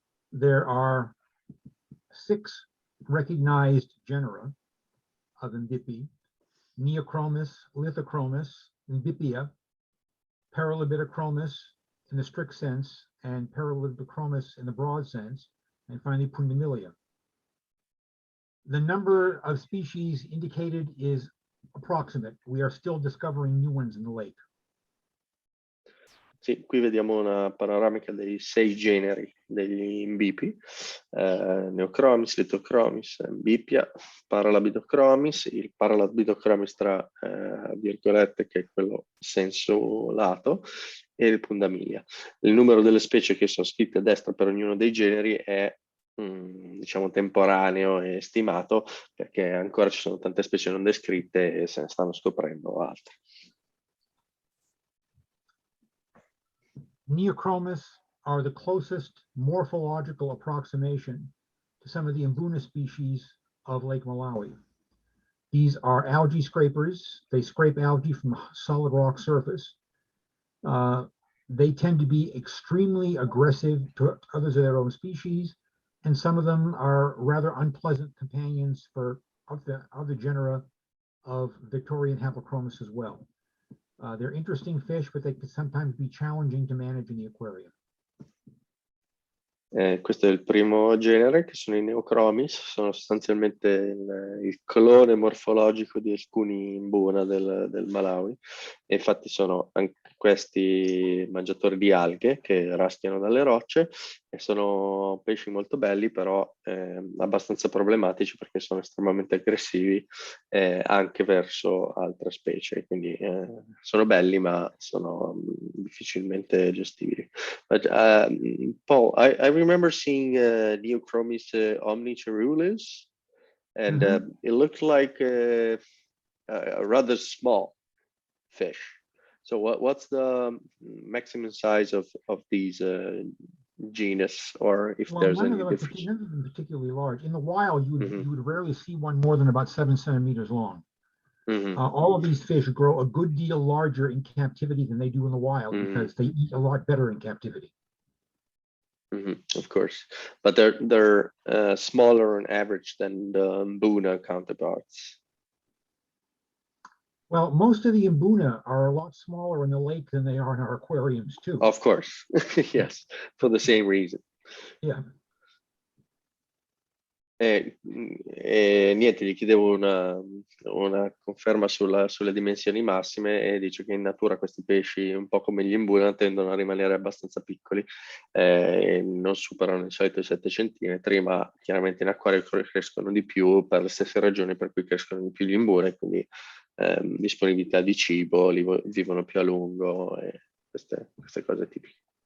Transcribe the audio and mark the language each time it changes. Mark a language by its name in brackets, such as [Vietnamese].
[English] There are 6 recognized genera of Imbipi: Neochromis, Lithochromis, Imbipia, Paralibidochromis in the strict sense, and Paralibidochromis in the broad sense, and finally Pundamilia. The number of species indicated is approximate. We are still discovering new ones in the lake. [Italian] Sì, qui vediamo una panoramica dei 6 generi degli imbipi, Neochromis, Lithochromis, Imbipia, Paralabidochromis, il Paralabidochromis tra virgolette che è quello senso lato, e il Pundamilia. Il numero delle specie che sono scritte a destra per ognuno dei generi è diciamo temporaneo e stimato perché ancora ci sono tante specie non descritte e se ne stanno scoprendo altre. [English] Neochromis are the closest morphological approximation to some of the Mbuna species of Lake Malawi. These are algae scrapers. They scrape algae from a solid rock surface. They tend to be extremely aggressive to others of their own species, and some of them are rather unpleasant companions for other genera of Victorian Haplochromis as well. They're interesting fish, but they can sometimes be challenging to manage in the aquarium. [Italian] Questo è il primo genere, che sono i Neochromis, sono sostanzialmente il clone morfologico di alcuni Mbuna del Malawi, e infatti sono anche questi mangiatori di alghe che raschiano dalle rocce e sono pesci molto belli, però abbastanza problematici perché sono estremamente aggressivi anche verso altre specie, quindi sono belli ma sono difficilmente gestibili. [English] But, Paul, I remember seeing Neochromis omniceruleus, and it looked like a rather small fish. So what's the maximum size of these genus, or if there's any difference? None of them particularly large. In the wild, you would rarely see one more than about 7 centimeters long. All of these fish grow a good deal larger in captivity than they do in the wild because they eat a lot better in captivity. Of course, but they're smaller on average than the Mbuna counterparts. Well, most of the Mbuna are a lot smaller in the lake than they are in our aquariums too. Of course, yes, for the same reason. Yeah. [Italian] Niente, gli chiedevo una conferma sulle dimensioni massime e dice che in natura questi pesci, un po' come gli imbuna, tendono a rimanere abbastanza piccoli, non superano di solito i 7 centimetri, ma chiaramente in acquario crescono di più per le stesse ragioni per cui crescono di più gli imbuna, quindi disponibilità di cibo, vivono più a lungo e queste cose tipiche.